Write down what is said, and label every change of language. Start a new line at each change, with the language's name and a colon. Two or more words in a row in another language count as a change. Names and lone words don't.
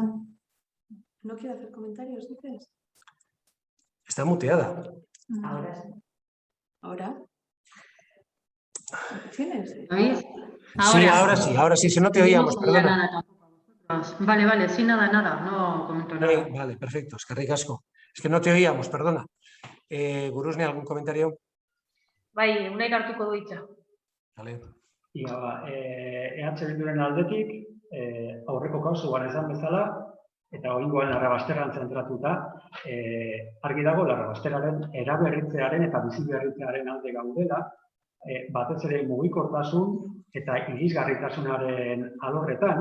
Spanish: ¿No quiere hacer comentarios, dices? Está muteada. Ahora sí. ¿Ahora? ¿Tienes? ¿Oís? Sí, ahora sí, si no te oíamos, perdona. Vale, sí, nada, no comento nada. Vale, perfecto,
Basque: eskerrik asko.
Spanish: Es que no te oíamos, perdona. Gurusne, ¿algún comentario?
Basque: Bai, unaik hartuko du hitza.
Spanish: Vale.
Basque: Ia, EH Bilduren aldetik, aurreko kasuan esan bezala, eta oraingoan Larrabasterran zentratuta, argi dago Larrabasterraren eraberritzearen eta biziberritzearen alde gaudela, batez ere mugikortasun eta irisgarritasunaren alorretan.